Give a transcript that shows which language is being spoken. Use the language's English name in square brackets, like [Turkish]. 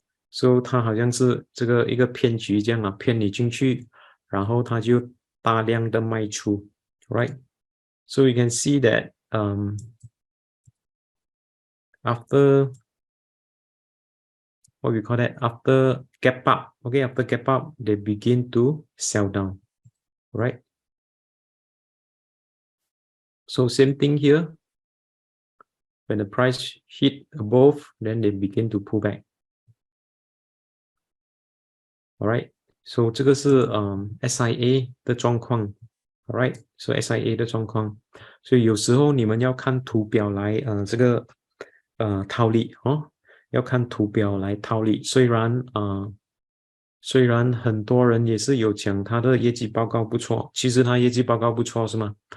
[Chinese] 所以它好像是这个一个骗局这样啊，骗你进去，然后它就大量的卖出 [English] right so you can see that after what we call that after gap up, okay, after gap up they begin to sell down, right? So same thing here, when the price hit above then they begin to pull back, all right? So [Chinese] 这个是SIA 的状况 [English] alright so [Chinese] SIA 的状况，所以有时候你们要看图表来这个套利哦，要看图表来套利，虽然很多人也是有讲他的业绩报告不错，其实他业绩报告不错是吗？